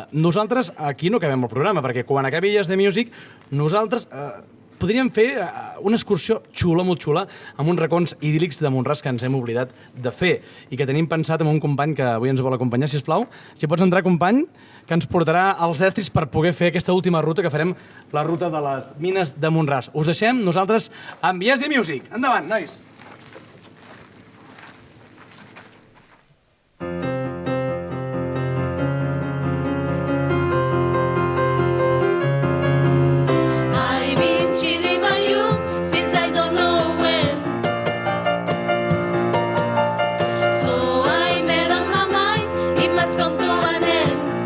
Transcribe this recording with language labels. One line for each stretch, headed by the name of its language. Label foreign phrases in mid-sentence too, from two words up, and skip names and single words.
Catalan: Nosaltres aquí no acabem el programa, perquè quan acabi Yes The Music, nosaltres podríem fer una excursió xula, molt xula, amb uns racons idíl·lics de Mont-ras que ens hem oblidat de fer i que tenim pensat amb un company que avui ens vol acompanyar, sisplau. Si pots entrar, company, que ens portarà als estris per poder fer aquesta última ruta que farem, la ruta de les mines de Mont-ras. Us deixem, nosaltres, amb Yes The Music. Endavant, nois!
English: Chilly by you since I don't know when. So I made up my mind it must come to an end.